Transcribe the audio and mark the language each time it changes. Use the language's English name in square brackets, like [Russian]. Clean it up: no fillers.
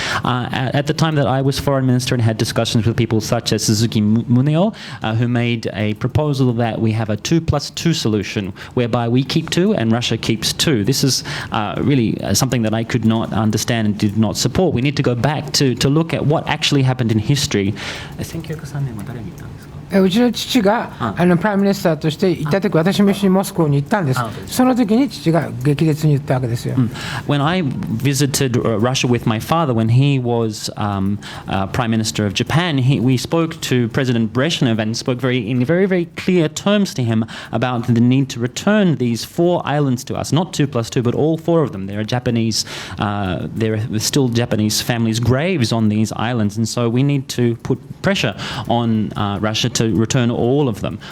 [English] At the time that I was foreign minister and had discussions with people such as Suzuki Muneo, who made a proposal that we have a 2+2 solution, whereby we keep 2 and Russia keeps 2. This is really something that I could not understand and did not support. We need to go back to look at what actually happened in history. [Japanese] 1903年は誰に行ったんですか？うちの父がプライムミニスターとして行った時、私も一緒にモスクワに行ったんです。その時に父が激烈に言ったわけですよ。 [English] When I visited Russia with my father, when he was Prime Minister of Japan, we spoke to President Brezhnev and spoke in very, very clear terms to him about the need to return these 4 islands to us, not 2+2, but all 4 of them. There are still Japanese families' graves on these islands, and so we need to put pressure on Russia to return all of them.